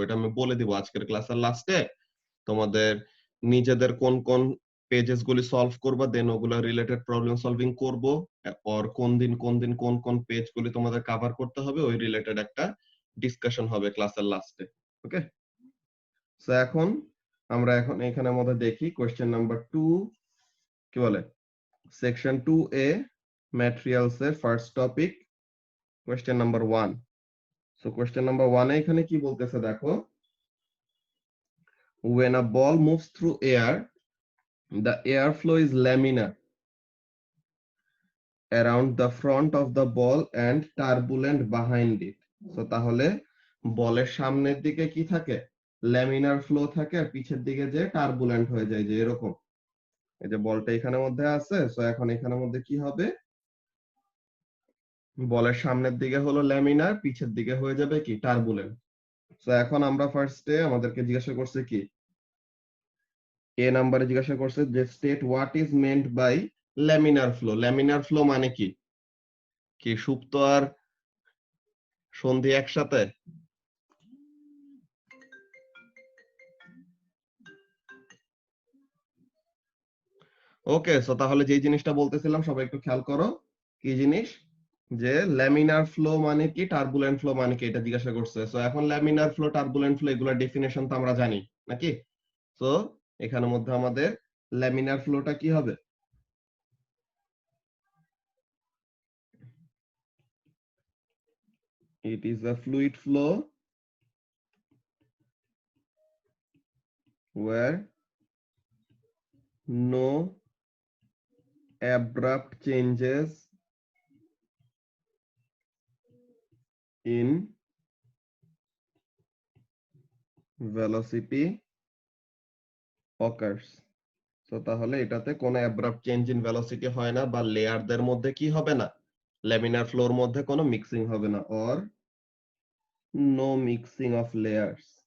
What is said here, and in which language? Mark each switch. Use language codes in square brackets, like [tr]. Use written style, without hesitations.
[bn] এটা আমি বলে দিব আজকের ক্লাসের লাস্টে। তোমাদের নিজেদের কোন কোন পেজেস গুলি সলভ করবা, দেন ওগুলা রিলেটেড প্রবলেম সলভিং করব, আর কোন দিন কোন কোন পেজ গুলি তোমাদের কভার করতে হবে ওই রিলেটেড একটা ডিসকাশন হবে ক্লাসের লাস্টে। ওকে, সো আমরা এখানের মধ্যে দেখি কোশ্চেন নাম্বার 2 কি বলে, সেকশন 2A ম্যাটেরিয়ালস এর first topic, question number 1। So question number 1 এ এখানে কি বলতেছে দেখো, [en] when a ball moves through air the airflow is laminar around the front of the ball and turbulent behind it. [bn] So তাহলে বলের সামনের দিকে কি থাকে, ল্যামিনার ফ্লো থাকে, আর পিছের দিকে যে টার্বুলেন্ট হয়ে যায়, যে এরকম। এই যে বলটা এখানের মধ্যে আছে, সো এখন এখানের মধ্যে কি হবে, বলের সামনের দিকে হলো ল্যামিনার, পিছের দিকে হয়ে যাবে কি টার্বুলেন্ট। সো এখন আমরা ফার্স্টে আমাদেরকে জিজ্ঞাসা করছে কি, এ নাম্বারে জিজ্ঞাসা করছে যে [en] State what is meant by laminar flow. [bn] Laminar flow মানে কি, কি সুপ্ত আর সন্ধি একসাথে? ওকে, সো তাহলে যে জিনিসটা বলতেছিলাম সবাই একটু খেয়াল করো, কি জিনিস, যে ল্যামিনার ফ্লো মানে কি, টার্বুলেন্ট ফ্লো মানে কি, এটা জিজ্ঞাসা করছে। সো এখন ল্যামিনার ফ্লো, টার্বুলেন্ট ফ্লো এগুলোর ডেফিনেশন তো আমরা জানি নাকি। সো এখানের মধ্যে আমাদের ল্যামিনার ফ্লোটা কি হবে, [en] it is a fluid flow where no abrupt changes in velocity occurs. [bn] So তাহলে এটাতে কোনো অ্যাব্রাপ্ট চেঞ্জ ইন ভেলোসিটি হয় না, বা লেয়ারদের মধ্যে কি হবে না, ল্যামিনার ফ্লোর মধ্যে কোনো মিক্সিং হবে না, or no mixing of layers.